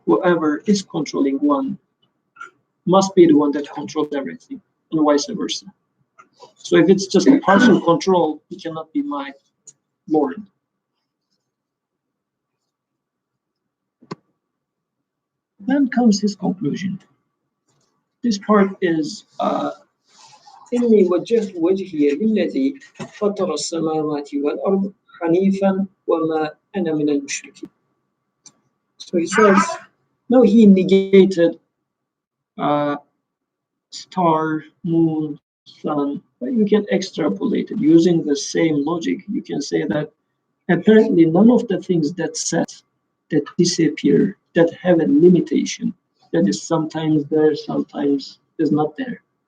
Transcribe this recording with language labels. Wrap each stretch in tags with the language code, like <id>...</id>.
<en>Whoever is controlling one must be the one that controls everything, and vice versa. So if it's just a partial control, he cannot be my Lord. Then comes his conclusion. This part is</en> <ar>إني وجهت وجهي للذي فطر السماوات والأرض حنيفا وَمَا أَنَا مِنَ الْمُشْرِكِينَ.</ar> <en>So he says, no, he negated star, moon, sun. But you can extrapolate it using the same logic. You can say that apparently none of the things that set, that disappear, that have a limitation, that is sometimes there, sometimes is not there.</en>